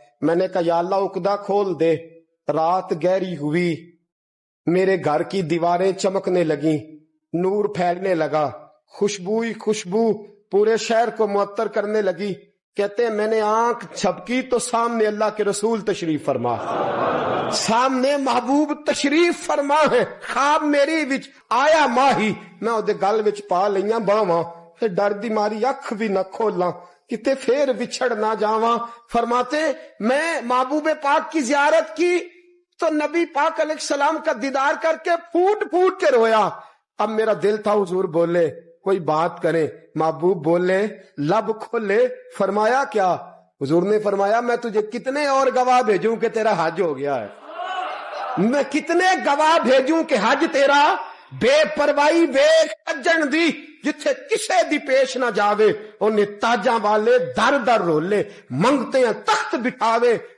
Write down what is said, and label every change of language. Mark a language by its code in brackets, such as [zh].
[ur] میں نے کہا یا اللہ عقدہ کھول دے. رات گہری ہوئی، میرے گھر کی دیواریں چمکنے لگیں، نور پھیلنے لگا، خوشبو ہی خوشبو پورے شہر کو معطر کرنے لگی. کہتے ہیں میں نے آنکھ جھپکی تو سامنے اللہ کے رسول تشریف فرما، سامنے محبوب تشریف فرما ہے. [pa] خواب میری وچ آیا ماہی، میں اودے گل وچ پا لئیاں باواں، پھر ڈر دی ماری اکھ بھی نہ کھولاں کتے پھر بچھڑ نہ جاواں. [ur] فرماتے میں محبوب پاک کی زیارت کی تو نبی پاک علیہ السلام کا دیدار کر کے پھوٹ پھوٹ کے رویا. اب میرا دل تھا حضور بولے، کوئی بات کرے. محبوب بولے، لب کھولے. فرمایا کیا؟ حضور نے فرمایا میں تجھے کتنے اور گواہ بھیجوں کہ تیرا حج ہو گیا ہے؟ میں کتنے گواہ بھیجوں کہ حج تیرا [pa] بے پرواہی ویکھ اجن دی، جتھے کسے دی پیش نہ جاوے انہیں تاجاں والے در در رولے، منگتے ہیں تخت بٹھاوے.